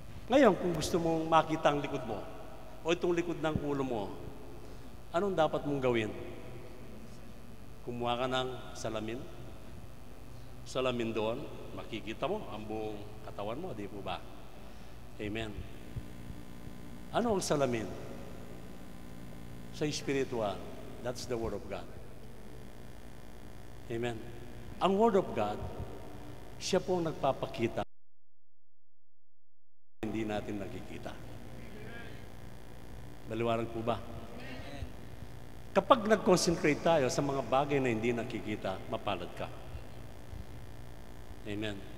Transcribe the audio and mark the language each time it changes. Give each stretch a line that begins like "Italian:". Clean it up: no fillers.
Filipino: Ngayon, kung gusto mong makita ang likod mo, o itong likod ng ulo mo, anong dapat mong gawin? Kumuha ka ng salamin. Salamin doon, makikita mo ang buong katawan mo, di po ba? Amen. Ano ang salamin?
English: Sa spiritual, that's the Word of God. Amen.
Filipino: Ang Word of God, siya pong nagpapakita, hindi natin nakikita. Maliwanag po ba? Kapag nag-concentrate tayo sa mga bagay na hindi nakikita, mapalad ka. Amen.